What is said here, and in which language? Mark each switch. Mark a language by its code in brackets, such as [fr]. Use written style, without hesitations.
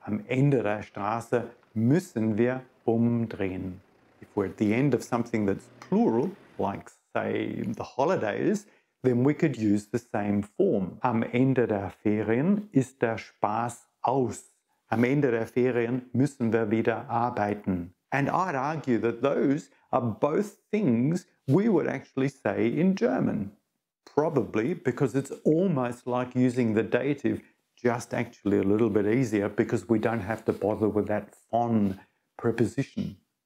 [de] Am Ende der Straße müssen wir umdrehen. [en] If we're at the end of something that's plural, like say the holidays, then we could use the same form. [de] Am Ende der Ferien ist der Spaß aus. Am Ende der Ferien müssen wir wieder arbeiten. [en] And I'd argue that those are both things we would actually say in German. Probably because it's almost like using the dative, just actually a little bit easier because we don't have to bother with that von preposition.